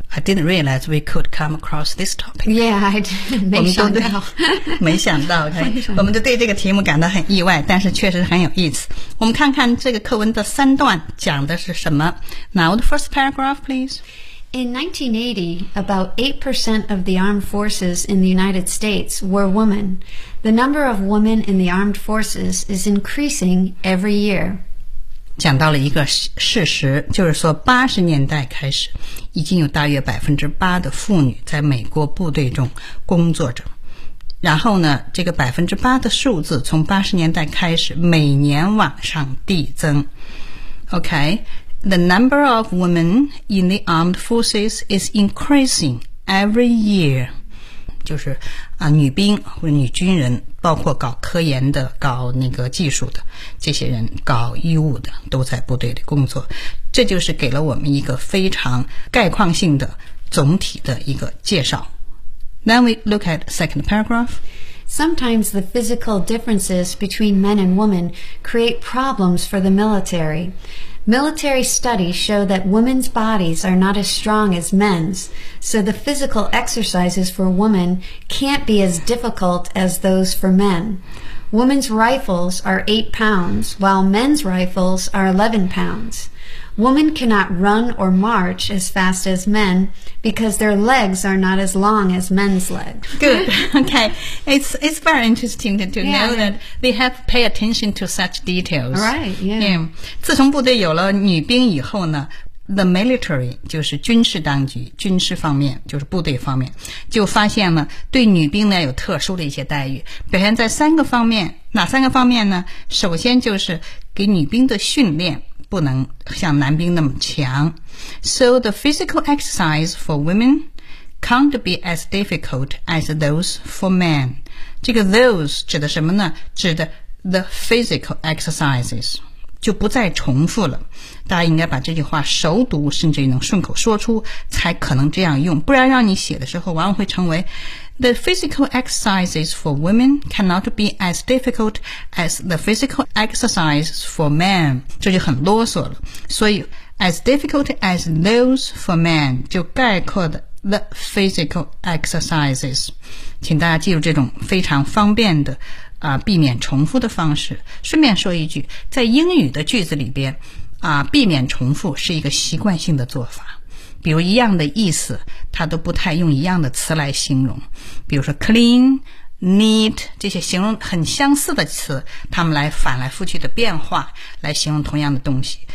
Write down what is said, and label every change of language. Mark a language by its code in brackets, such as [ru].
[en] I didn't realize we could come across this topic. Yeah, I didn't. [zh] 没想到，没想到， [en] okay. [zh] 我们都对这个题目感到很意外，但是确实很有意思。我们看看这个课文的三段讲的是什么。 [en] Now the first paragraph, please. In 1980, about 8% of the armed forces in the United States were women. The number of women in the armed forces is increasing every year. [zh] 讲到了一个事实，就是说80年代开始，已经有大约 8% 的妇女在美国部队中工作着。然后呢，这个 8% 的数字从80年代开始每年往上递增。 [en] OK? The number of women in the armed forces is increasing every year. [zh] 就是啊，女兵或者女军人，包括搞科研的、搞那个技术的这些人，搞医务的都在部队里工作。这就是给了我们一个非常概况性的总体的一个介绍。 [en] Then we look at the second paragraph. Sometimes the physical differences between men and women create problems for the military. Military studies show that women's bodies are not as strong as men's, so the physical exercises for women can't be as difficult as those for men. Women's rifles are 8 pounds, while men's rifles are 11 pounds. Women cannot run or march as fast as men,Because their legs are not as long as men's legs. Good. Okay. It's very interesting to know that they have pay attention to such details. Right. Yeah. [zh] Yeah. 自从部队有了女兵以后呢 ， [en] the military [zh] 就是军事当局、军事方面，就是部队方面，就发现了对女兵呢有特殊的一些待遇。表现在三个方面，哪三个方面呢？首先就是给女兵的训练。不能像男兵那么强。 [en] So the physical exercise for women can't be as difficult as those for men. [zh] 这个 those 指的什么呢？指的 [en] the physical exercises [zh] 就不再重复了。大家应该把这句话熟读，甚至能顺口说出，才可能这样用。不然让你写的时候，往往会成为 [en] the physical exercises for women cannot be as difficult as the physical exercises for men. [zh] 这就很啰嗦了。所以 [en] as difficult as those for men [zh] 就概括的 [en] the physical exercises. [zh] 请大家记住这种非常方便的避免重复的方式。顺便说一句，在英语的句子里边避免重复是一个习惯性的做法。比如一样的意思，它都不太用一样的词来形容。比如说 clean, neat, 这些形容很相似的词，它们来反来覆去的变化，来形容同样的东西。